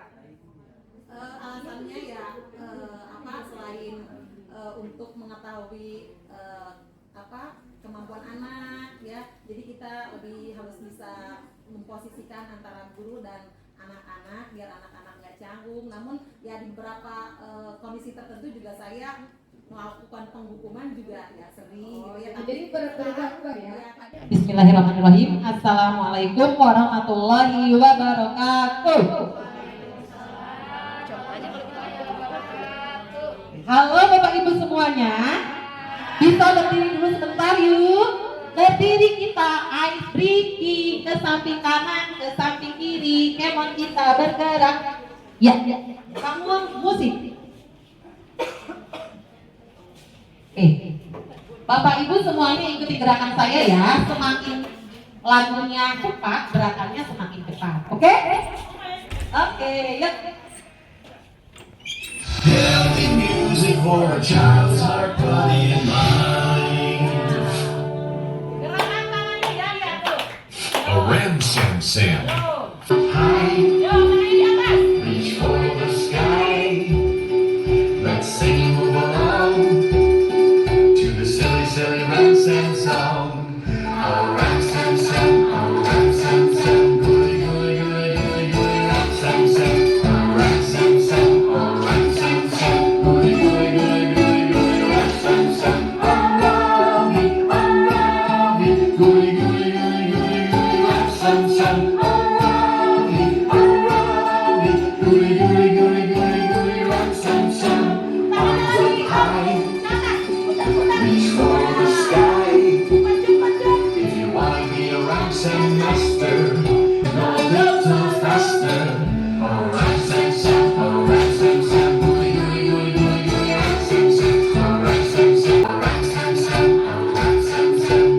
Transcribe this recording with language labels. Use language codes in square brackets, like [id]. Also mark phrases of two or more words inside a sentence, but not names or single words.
[id] Alasannya ya selain untuk mengetahui kemampuan anak ya, jadi kita lebih harus bisa memposisikan antara guru dan anak-anak biar anak-anak nggak canggung. Namun ya di beberapa kondisi tertentu juga saya melakukan penghukuman juga ya sering gitu ya. Jadi berubah ya. [ar] بسم الله الرحمن الرحيم. السلام عليكم ورحمة الله وبركاته. [id] Halo Bapak Ibu semuanya. Bisa berdiri dulu sebentar yuk. Berdiri kita [en] ice breaking [id] ke samping kanan, ke samping kiri. Kemon kita bergerak. Ya, kamu musik. Bapak Ibu semuanya ikuti gerakan saya ya. Semakin lagunya cepat, gerakannya semakin cepat. Oke? Oke, yuk. [en] Healthy music for a child's heart, body and mind. [id] Gerakan tangannya ya tuh. [en] A ram sam sam. High, reach for the sky. Let's sing move along to the silly, silly ram sam song. Oh, ram sam sam, oh, ram sam sam, gooey, gooey, gooey, gooey, gooey, ram sam sam. Oh, ram sam sam, oh, ram sam sam, gooey, gooey, gooey, gooey, gooey, ram sam sam. Around me, gooey, gooey, gooey, gooey, gooey, ram sam sam. Around me, gooey, gooey, gooey, gooey, gooey, ram sam sam. Arms up high, reach for the sky. If you wanna be a ram sam master, go a little faster. Oh, ram sam sam, oh, ram sam sam, gooey, gooey, gooey, gooey, gooey, ram sam sam. Oh, ram sam sam, oh, ram sam sam, oh, ram sam sam.